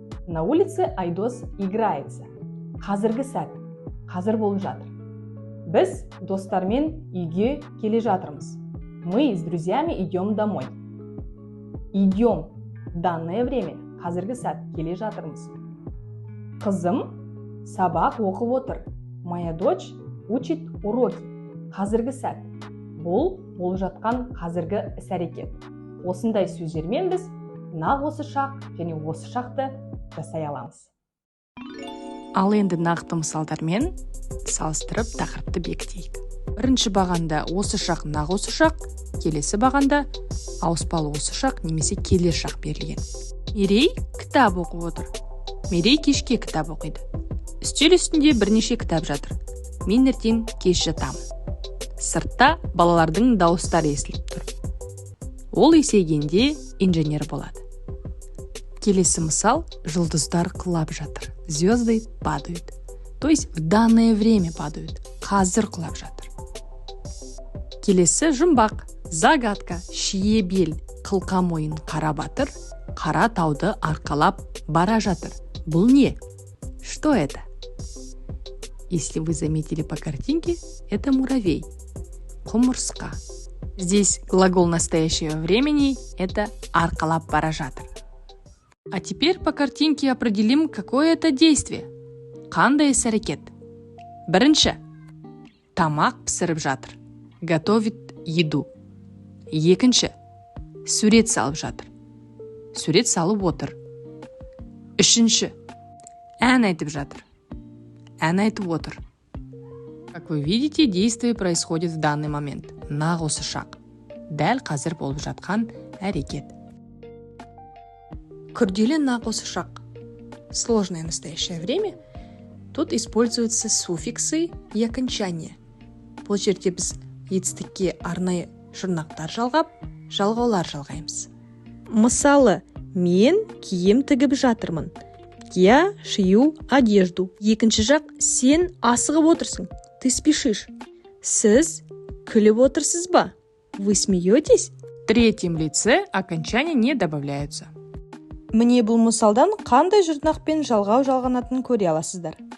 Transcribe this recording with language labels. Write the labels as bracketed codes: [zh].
[ru] На улице Айдос играется. [kk] Қазіргі сәт, қазір болып жатыр. Біз достармен үйге келе жатырмыз. [ru] Мы с друзьями идем домой. Идем. Данное время. [kk] Қазіргі сәт келе жатырмыз. Қызым сабақ оқып отыр. [ru] Моя дочь учит уроки. [kk] Қазіргі сәт. Бұл болып жатқан қазіргі іс-әрекет. Осындай сөздермен біз нақ осы шақ және осы шақты жасай аламыз. Ал енді нақты мысалдармен салыстырып тақырыпты бекітейік. Бірінші бағанда осы шақ нақ осы шақ, келесі бағанда ауыспалы осы шақ немесе келер шақ берілген. Мерей кітап оқып отыр. Мерей кешке кітап оқиды. Үстел үстінде бірнеше кітап жатыр. Мен ертең кеш жатамын. Сыртта балалардың дауыстары естіліп тұр. Ол есейгенде инженер болады. Келесі мысал, жұлдыздар құлап жатыр. [ru] Звезды падают. То есть в данное время падают. [kk] Қазір құлап жатыр. Келесі жұмбақ, загадка, шие бел, қылқа мойын, қара батыр, қара тауды арқалап бара жатыр. Бұл не? [ru] Что это? Если вы заметили по картинке, это муравей. Құмырсқа. Здесь глагол настоящего времени – это [kk] арқалап бара жатыр. [ru] А теперь по картинке определим, какое это действие. [kk] Қандай іс-әрекет? Бірінші. Тамақ пісіріп жатыр. [ru] Готовит еду. [kk] Екінші. Сурет салып жатыр. Сурет салып отыр. Үшінші. Ән айтып жатыр. Ән айтып отыр. [ru] Как вы видите, действие происходит в данный момент. [kk] Нақ осы шақ. Дәл қазір болып жатқан әрекет. Күрделі нақ осы шақ. [ru] Сложное настоящее время. Тут используются суффиксы и окончания. [kk] Бұл жерде біз етістікке арнайы жұрнақтар жалғап, жалғаулар жалғаймыз. Мысалы, мен киім тігіп жатырмын. [ru] Я шью одежду. [kk] Екінші жақ, сен асығып отырсың. [ru] Ты спешишь. [kk] Сіз күліп отырсыз ба? [ru] Вы смеетесь? В третьем лице окончания не добавляются. [kk] Міне бұл мысалдан қандай жұрнақпен жалғау жалғанатын көре аласыздар.